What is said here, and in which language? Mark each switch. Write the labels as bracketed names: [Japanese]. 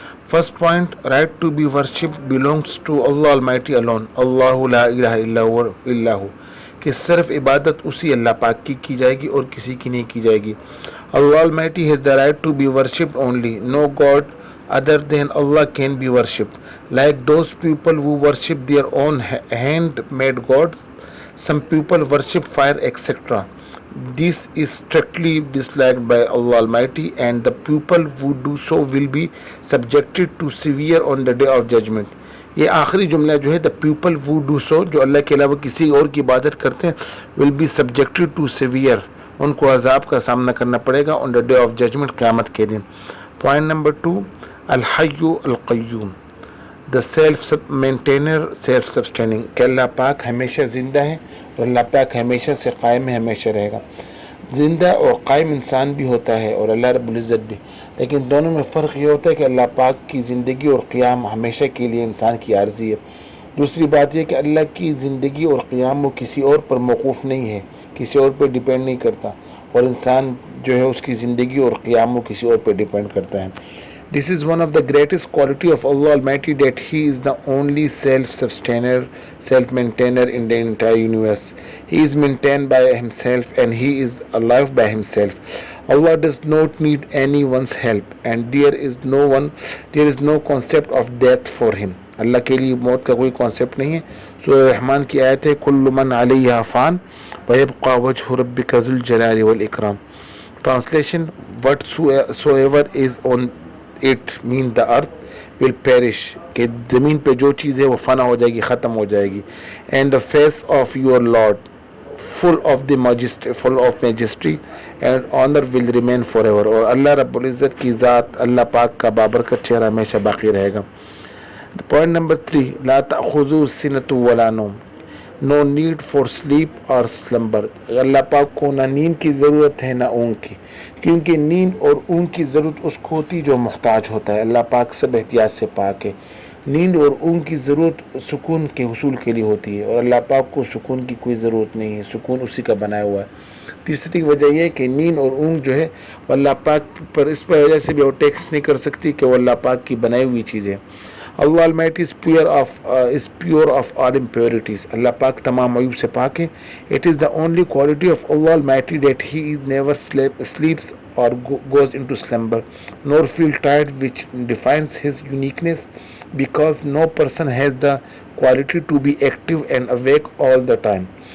[English] first point, right to be worship belongs to اللہ almighty alone, [Arabic] اللہ لا الہ الا ہو، [Urdu] کہ صرف عبادت اسی اللہ پاک کی جائے گی اور کسی کی نہیں کی جائے گی. [English] Allah almighty has the right to be worshipped only, no god other than Allah can be worshipped. Like those people who worship their own hand-made gods, some people worship fire, etc. This is strictly disliked by Allah Almighty, and the people who do so will be subjected to severe on the day of judgment. [Urdu] یہ آخری جملہ جو ہے [English] the people who do so، [Urdu] جو اللہ کے علاوہ کسی اور کی عبادت کرتے ہیں، [English] will be subjected to severe، [Urdu] ان کو عذاب کا سامنا کرنا پڑے گا [English] on the day of judgment، [Urdu] قیامت کے دن. پوائنٹ نمبر 2، [Arabic] الحی القیوم، [English] the self maintainer self sustaining, [Urdu] کہ اللہ پاک ہمیشہ زندہ ہے اور اللہ پاک ہمیشہ سے قائم ہے، ہمیشہ رہے گا. زندہ اور قائم انسان بھی ہوتا ہے اور اللہ رب العزت بھی، لیکن دونوں میں فرق یہ ہوتا ہے کہ اللہ پاک کی زندگی اور قیام ہمیشہ کے لیے انسان کی عارضی ہے. دوسری بات یہ کہ اللہ کی زندگی اور قیام وہ کسی اور پر موقوف نہیں ہے، کسی اور پہ ڈیپینڈ نہیں کرتا، اور انسان جو ہے اس کی زندگی اور قیام وہ کسی اور پہ ڈیپینڈ کرتا ہے. [English] This is one of the greatest quality of Allah Almighty, that He is the only self-sustainer, self-maintainer in the entire universe. He is maintained by Himself and He is alive by Himself. Allah does not need anyone's help, and there is no concept of death for Him. [Urdu] اللہ کے لیے موت کا کوئی concept نہیں ہے. سورہ رحمان کی آیت ہے [Arabic] کل من علیہا فان ویبقى وجہ ربک ذو الجلال والاکرام. [Urdu] Translation, [English] whatsoever is on it mean the earth will perish، [Urdu] کہ زمین پہ جو چیز ہے وہ فنا ہو جائے گی، ختم ہو جائے گی. [English] and the face of your Lord full of majesty and honor will remain forever، [Urdu] اور اللہ رب العزت کی ذات اللہ پاک کا بابرکت چہرہ ہمیشہ باقی رہے گا. پوائنٹ نمبر 3، [Arabic] لا تأخذوا سنۃ ولا نوم، [English] no need for sleep اور slumber, [Urdu] اللہ پاک کو نہ نیند کی ضرورت ہے نہ اونگ کی، کیونکہ نیند اور اونگ کی ضرورت اس کو ہوتی جو محتاج ہوتا ہے. اللہ پاک سب احتیاج سے پاک ہے. نیند اور اونگ کی ضرورت سکون کے حصول کے لیے ہوتی ہے، اور اللہ پاک کو سکون کی کوئی ضرورت نہیں ہے، سکون اسی کا بنایا ہوا ہے. تیسری وجہ یہ ہے کہ نیند اور اونگ جو ہے وہ اللہ پاک پر اس وجہ سے بھی وہ ٹیکس نہیں کر سکتی کہ وہ اللہ پاک کی بنائی ہوئی چیز ہے. [English] Allah Almighty is pure of all impurities. [Urdu] Allah Pak tamam ayub se pak hai. [English] It is the only quality of Allah Almighty that He is never sleeps or goes into slumber, nor feel tired, which defines His uniqueness, because no person has the quality to be active and awake all the time.